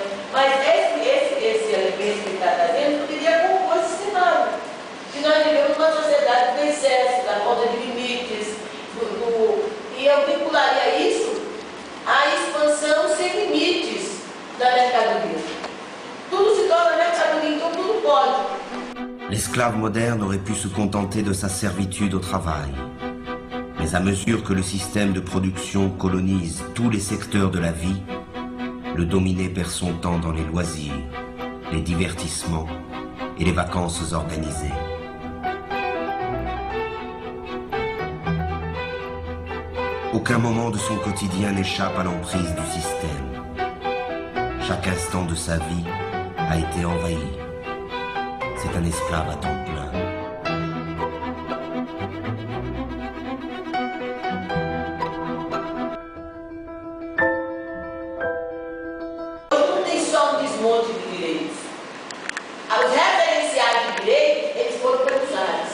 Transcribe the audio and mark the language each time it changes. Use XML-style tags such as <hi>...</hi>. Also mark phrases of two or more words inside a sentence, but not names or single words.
<pt>Mas esse elemento que ele está trazendo poderia compor esse cenário. Que nós vivemos uma sociedade do excesso, da falta de limites, e eu vincularia isso à expansão sem limites da mercadoria. Tudo se torna mercadoria, então tudo pode.</pt> <fr>L'esclave moderne aurait pu se contenter de sa servitude au travail. Mais à mesure que le système de production colonise tous les secteurs de la vie, le dominé perd son temps dans les loisirs, les divertissements et les vacances organisées. Aucun moment de son quotidien n'échappe à l'emprise du système. Chaque instant de sa vie a été envahi. C'est un esclave à temps plein.</fr> <pt>Não tem só um desmonte de direitos. Os referenciais de direitos, eles foram pensados.</pt>